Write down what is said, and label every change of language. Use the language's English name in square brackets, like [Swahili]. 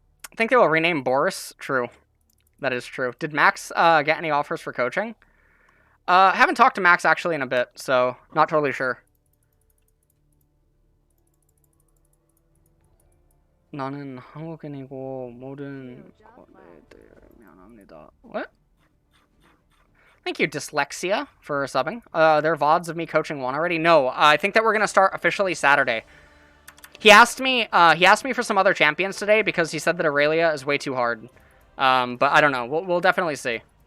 [English] I think they will rename Boris. True. That is true. Did Max get any offers for coaching? Haven't talked to Max, actually, in a bit, so not totally sure. [Korean] 나는 한국인이고 모든 미안합니다. [English] What? Thank you, Dyslexia, for subbing. There are VODs of me coaching one already? No, I think that we're gonna start officially Saturday. He asked me for some other champions today because he said that Aurelia is way too hard. But I don't know. We'll definitely see.